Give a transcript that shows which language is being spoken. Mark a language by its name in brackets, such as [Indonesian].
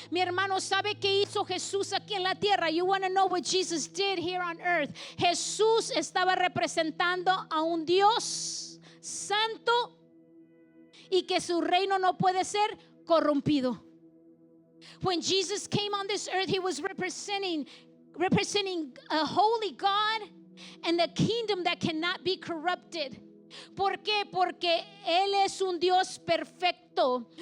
[Spanish] Mi hermano, ¿sabe qué hizo Jesús aquí en la tierra? [English] You want to know what Jesus did here on earth? [Spanish] Jesús estaba representando a un Dios santo y que su reino no puede ser corrompido. [English] When Jesus came on this earth, he was representing a holy God and a kingdom that cannot be corrupted. [Spanish] ¿Por qué? Porque Él es un Dios perfecto.